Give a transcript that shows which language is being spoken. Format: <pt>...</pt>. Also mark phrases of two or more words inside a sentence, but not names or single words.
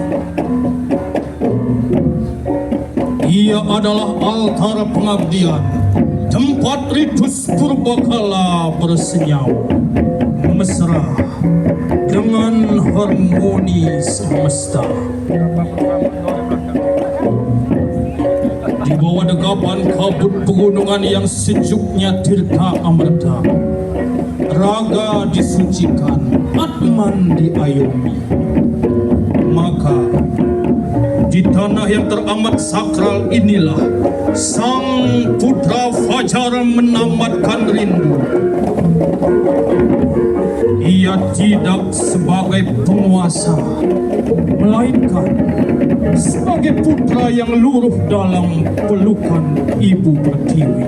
<id>Ia adalah altar pengabdian, tempat ritus purbakala bersenyawa, mesra dengan harmoni semesta. Di bawah degapan kabut pegunungan yang sejuknya tirta amerta, raga disucikan, atman diayomi. Maka di tanah yang teramat sakral inilah sang putra fajar menamatkan rindu. Ia tidak sebagai penguasa, melainkan sebagai putra yang luruh dalam pelukan ibu pertiwi.</id>